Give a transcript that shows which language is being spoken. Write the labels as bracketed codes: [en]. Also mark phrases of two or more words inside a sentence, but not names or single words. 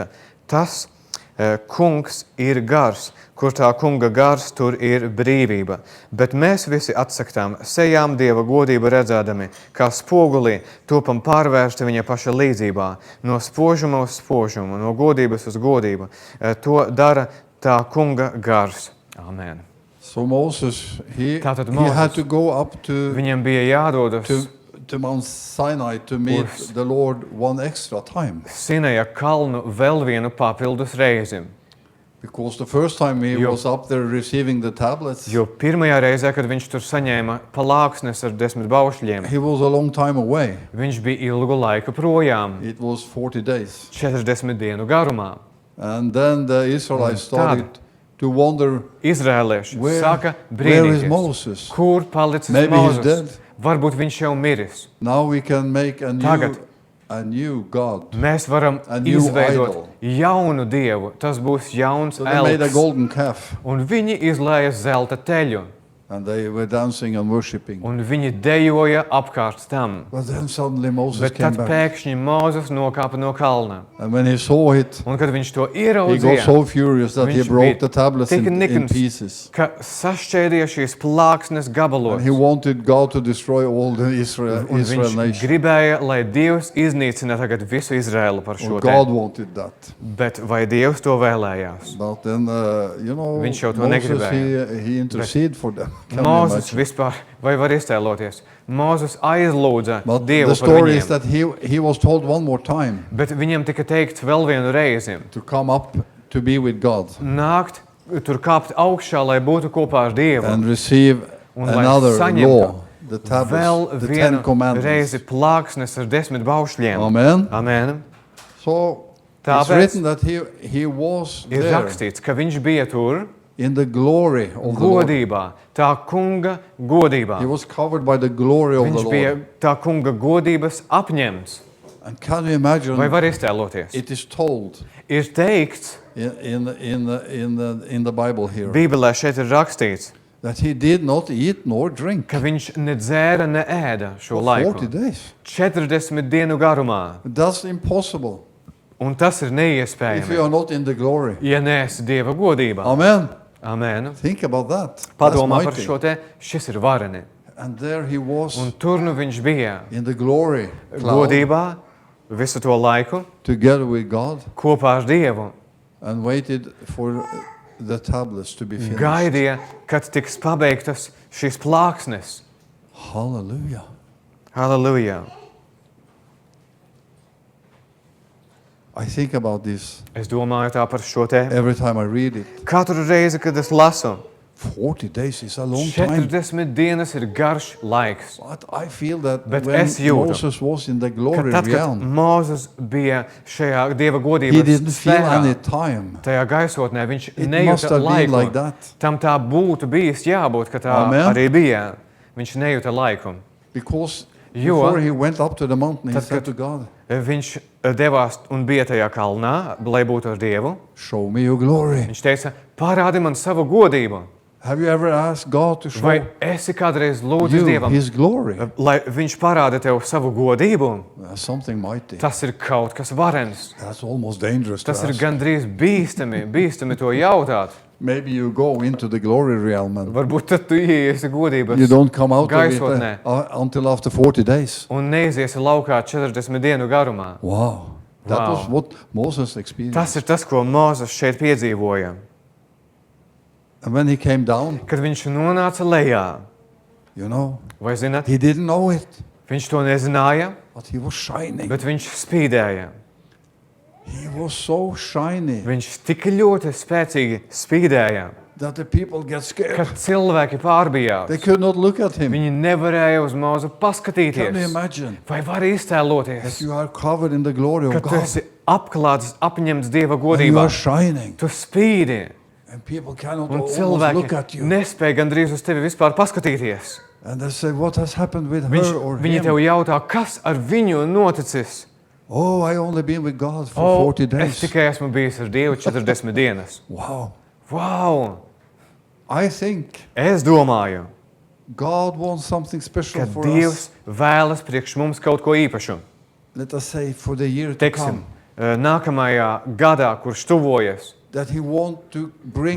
[lv] Tas kungs ir gars, kur tā kunga gars, tur ir brīvība. Bet mēs visi atsaktām sejām Dieva godību redzēdami, kā spogulī topam pārvērsti viņa paša līdzībā, no spožuma uz spožumu, no godības uz godību. To dara tā kunga gars. Amen. [en] So Moses, he [lv] Tātad [en] had to go up to [lv] Viņam bija jādodas [en] Mount Sinai to meet the Lord one extra time. [lv] Sinaja kalnu vēl vienu papildus reizi. [en] Because the first time he was up there receiving the tablets, [lv] Jo pirmajā reizē, kad viņš tur saņēma palāksnes ar 10 baušļiem, [en] he was a long time away. [lv] viņš bija ilgu laiku projām, [en] It was 40 days. [lv] 40 dienu garumā. [en] And then the Israelites started to wonder, [lv] Izrēlieši saka [en] where is [lv] brīnīties, Moses? kur palicis [en] Maybe he's [lv] Mozus? [en] dead. [lv] Varbūt viņš jau miris. [en] Now we can make a new [lv] Tagad [en] a new God. [lv] Mēs varam [en] A new [lv] izveidot idol. jaunu dievu. Tas būs jauns [en] So they made a [lv] elks. [en] golden calf, [lv] Un viņi izlēja zelta teļu. [en] and they were dancing and worshiping. [lv] Un viņi dejoja apkārt tam. [en] But then suddenly Moses [lv] Bet came tad back. pēkšņi Mūzes nokāpa no kalna. [en] And when he saw it, [lv] Un kad viņš to he ieraudzīja, [en] got so furious that he [lv] Viņš broke bija the tablets tik in nikns, pieces. ka sašķēdīja šīs plāksnes gabalos. [en] And he wanted God to destroy all the Israel [lv] Un Israel viņš nation. gribēja, lai Dievs iznīcina tagad visu Izraēlu par šo Or te. [en] God wanted that. [lv] Bet vai Dievs to vēlējās? [en] But then, [lv] Viņš jau to Moses, negribēja. [en] he interceded for them. Can you [lv] Mūzes imagine? vispār, vai var iztēloties? Mūzes aizlūdza But Dievu the par [en] story is [lv] viņiem. [en] that he was told one more time [lv] Bet viņam tika teikts vēl vienu reizi. [en] to come up to be with God [lv] Nākt, tur kāpt augšā, lai būtu kopā ar Dievu. [en] and receive [lv] Un lai another saņemtu [en] law, the [lv] vēl [en] tablets, the [lv] vienu [en] Ten Commandments. [lv] reizi plāksnes ar 10 baušļiem. Amen. Amen. [en] So it's [lv] Tāpēc [en] written that he was [lv] ir there rakstīts, ka viņš bija tur [en] in the glory of the Lord. [lv] godībā, tā kunga godībā. [en] He was covered by the glory of the [lv] Viņš bija Lord. tā kunga godības apņemts. [en] And can you imagine? [lv] Vai var iztēloties? [en] It is told [lv] Ir teikts, [en] in the Bible here [lv] Bībelē šeit ir rakstīts, [en] that he did not eat nor drink [lv] ka viņš ne dzēra, ne ēda šo for laiku. [en] 40 days. [lv] 40 dienu garumā. [en] That's impossible [lv] Un tas ir [en] if you [lv] neiespējami, [en] are not in the glory. [lv] ja neesi Dieva godībā. Amen. Amen. [en] Think about that. That's [lv] Padomā par mighty. šo te, šis ir vareni. [en] And there he was [lv] Un tur nu viņš bija [en] in the glory cloud [lv] godībā visu to laiku [en] together with God [lv] kopā ar Dievu. [en] and waited for the tablets to be finished. [lv] Gaidīja, kad tiks pabeigtas šīs plāksnes. Hallelujah. Halleluja! [en] I think about this [lv] Es domāju tā par šo te. [en] every time I read it. [lv] Katru reizi, kad es lasu, [en] 40 days is a long time. [lv] 40 dienas ir garš laiks. [en] But I feel that [lv] Bet when es jūtu, [en] Moses was in the [lv] Kad glory tad, kad realm, Mūzes bija šajā Dieva he godības [en] didn't feel [lv] sfērā, [en] any time. [lv] tajā gaisotnē, viņš [en] It must [lv] nejūta [en] have been [lv] laiku. [en] like that. [lv] Tam tā būtu bijis jābūt, ka tā Amen. arī bija. Viņš nejūta laiku. Because Jo- [en] before he went up to the mountain, he [lv] Tad, said kad- [en] to God, [lv] Viņš devās un bija tajā kalnā, lai būtu ar Dievu. [en] show me your glory. [lv] Viņš teica, parādi man savu godību. [en] Have you ever asked God to show [lv] Vai esi kādreiz lūdzis you Dievam, [en] his glory? [lv] lai viņš parāda tev savu godību? [en] That's something mighty. [lv] Tas ir kaut kas varens. [en] That's almost dangerous to [lv] Tas ir ask. gandrīz bīstami to jautāt. [en] Maybe you go into the glory realm and [lv] Varbūt tad tu ieiesi godības [en] you don't come out of it [lv] gaisotnē [en] until after 40 days. [lv] un neiziesi laukā 40 dienu garumā. [en] Wow. That [lv] Wow. [en] was what Moses experienced. [lv] Tas ir tas, ko Mūzes šeit piedzīvoja. [en] And when he came down, [lv] Kad viņš nonāca lejā, [en] you know, [lv] vai zināt, [en] he didn't know it, [lv] viņš to nezināja, [en] but he was shining. [lv] bet viņš spīdēja. [en] He was so shiny [lv] Viņš tik ļoti spēcīgi spīdēja, [en] that the people get [lv] ka scared. cilvēki pārbijās. [en] They could not look at him. [lv] Viņi nevarēja uz Mūzu [en] Can you [lv] paskatīties. imagine Vai var that iztēloties, [en] you are covered in the glory [lv] ka of tu God esi apklāts, apņemts Dieva [en] and you [lv] godībā? [en] are shining [lv] Tu spīdi, [en] and people cannot [lv] un [en] almost look [lv] cilvēki [en] at you [lv] nespēja gandrīz uz tevi vispār paskatīties. [en] and they say, what has happened with [lv] Viņš, [en] her or [lv] viņi tev him? jautā, kas ar viņu noticis? [en] Oh, I only been with God for 40 [lv] es days. tikai esmu bijis ar Dievu 40 dienas. Wow. Wow! [en] I think [lv] Es domāju, [en] God wants something [lv] ka [en] special for [lv] Dievs us. vēlas priekš mums kaut ko īpašu. [en] Let us say for the year to [lv] Teiksim, come. nākamajā gadā, kurš tuvojas, [en] That he wants to bring